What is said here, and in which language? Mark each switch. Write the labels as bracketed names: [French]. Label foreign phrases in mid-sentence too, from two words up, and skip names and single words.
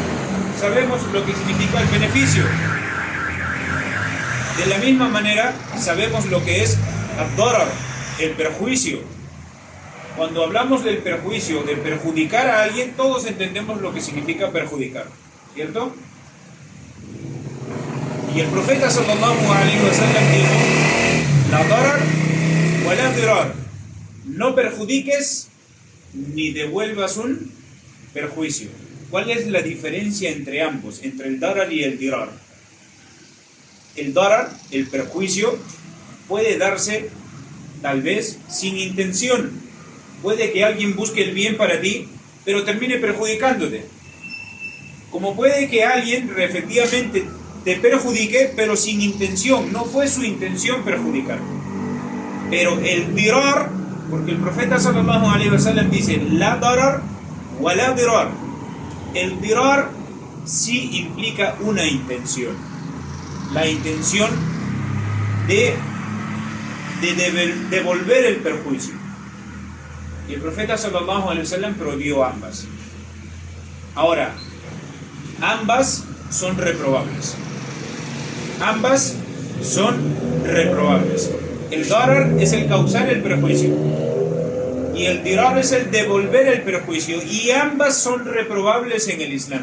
[Spanish] Sabemos lo que significa el beneficio. De la misma manera, sabemos lo que es ad-darar, el perjuicio. Cuando hablamos del perjuicio, de perjudicar a alguien, todos entendemos lo que significa perjudicar, ¿cierto? Y el profeta [Arabic] صلى الله عليه وسلم [Spanish] dijo: [Arabic] لا ضرر ولا ضرار, [Spanish] no perjudiques ni devuelvas un perjuicio. ¿Cuál es la diferencia entre ambos, entre el darar y el dirar? El darar, el perjuicio, puede darse tal vez sin intención. Puede que alguien busque el bien para ti, pero termine perjudicándote. Como puede que alguien efectivamente te perjudique, pero sin intención, no fue su intención perjudicar. Pero el dirar, porque el profeta [Arabic] صلى الله عليه وسلم [Spanish] dice: [Arabic] لا ضرر ولا ضرار. [Spanish] El dirar sí implica una intención. La intención de devolver el perjuicio. Y el profeta [Arabic] صلى الله عليه وسلم [Spanish] prohibió ambas. Ahora, ambas son reprobables. Ambas son reprobables. El darar es el causar el perjuicio y el dirar es el devolver el perjuicio, y ambas son reprobables en el Islam.